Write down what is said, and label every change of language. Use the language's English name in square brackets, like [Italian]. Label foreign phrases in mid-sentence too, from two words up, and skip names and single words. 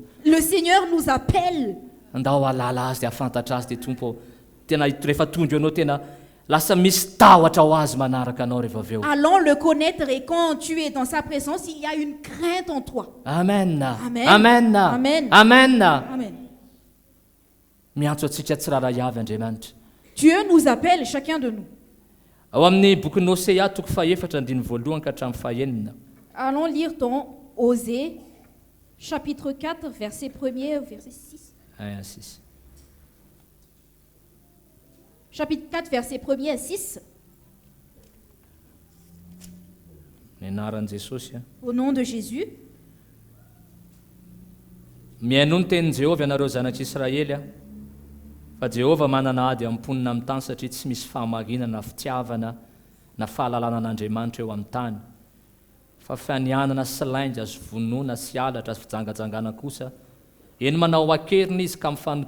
[French] le Seigneur nous appelle. [Malagasy] andao alala azy dia afantatra azy dia tompo tena rehefa tonga eo anao tena lasa misy tahotra ho azy manaraka anao rehefa avy eo [French] Allons le connaître et quand tu es dans sa présence, il y a une crainte en toi. [Malagasy] amen [French] Amen. [Malagasy] amen [French] Amen. [Malagasy] amen [French] Amen. [Malagasy] miantso atsika tsiraray avy andriamanitra [French] Dieu nous appelle, chacun de nous. [Malagasy] ao amin'ny bokin'ny Osea toko faefatra andiny voalohany ka hatramin'ny fahaenina [French] Allons lire dans Osée, chapitre 4, verset 1er au verset 6. [Malagasy] sisy [French] Chapitre 4, verset 1er à 6. [Malagasy] ny anaran'i Jesosy [French] Au nom de Jésus. [Malagasy] miaino ny tenin'i Jehovah ianareo zanak'Israely fa Jehovah manana ady amin'ny mponina amin'ny tany satria tsy misy fahamarinana fitiavana na fahalalana an'Andriamanitra eo amin'ny tany fa fianianana sy lainga azo vonoana sy alatra azy fijangajangana kosa eny manao akerina izy ka